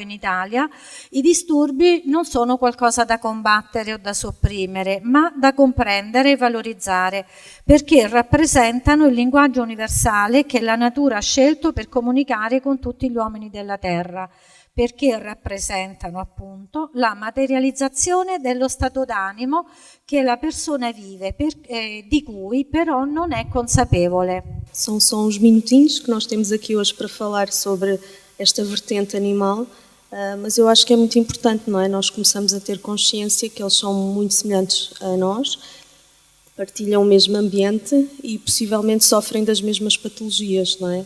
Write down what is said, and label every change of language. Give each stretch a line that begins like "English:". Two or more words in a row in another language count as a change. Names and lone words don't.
Italian: in Italia, i disturbi non sono qualcosa da combattere o da sopprimere, ma da comprendere e valorizzare, perché rappresentano il linguaggio universale che la natura ha scelto per comunicare con tutti gli uomini della Terra, perché rappresentano appunto la materializzazione dello stato d'animo che la persona vive, di cui però non é consapevole.
Portuguese: São só uns minutinhos que nós temos aqui hoje para falar sobre esta vertente animal, mas eu acho que é muito importante, não é? Nós começamos a ter consciência que eles são muito semelhantes a nós, partilham o mesmo ambiente e possivelmente sofrem das mesmas patologias, não é?